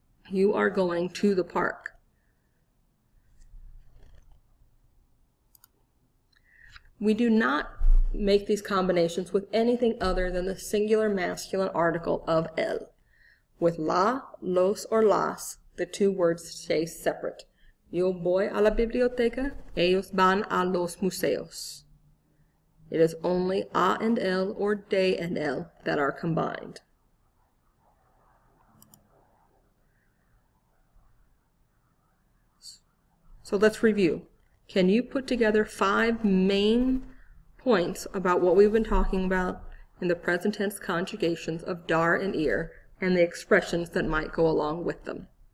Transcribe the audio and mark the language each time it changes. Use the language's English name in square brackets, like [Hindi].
[English] You are going to the park. We do not make these combinations with anything other than the singular masculine article of el. With la, los, or las, the two words stay separate. [Spanish] Yo voy a la biblioteca, ellos van a los museos. [English] It is only a and l or de and l that are combined. So let's review. Can you put together 5 main points about what we've been talking about in the present tense conjugations of dar and ir and the expressions that might go along with them?